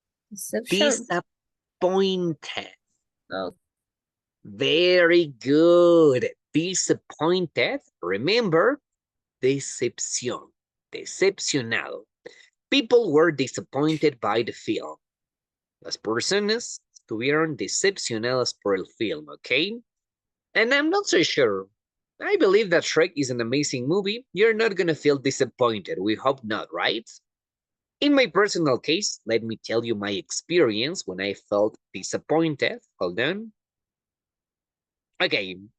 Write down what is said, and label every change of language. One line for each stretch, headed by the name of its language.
English: Deception. disappointed. Oh, Very good. Disappointed.
Spanish: Remember, decepción. Decepcionado.
English: People were disappointed by the film.
Spanish: Las personas estuvieron decepcionadas por el film, okay?
English: And I'm not so sure. I believe that Shrek is an amazing movie. You're not gonna feel disappointed. We hope not, right? In my personal case, let me tell you my experience when I felt disappointed. Hold on. Okay.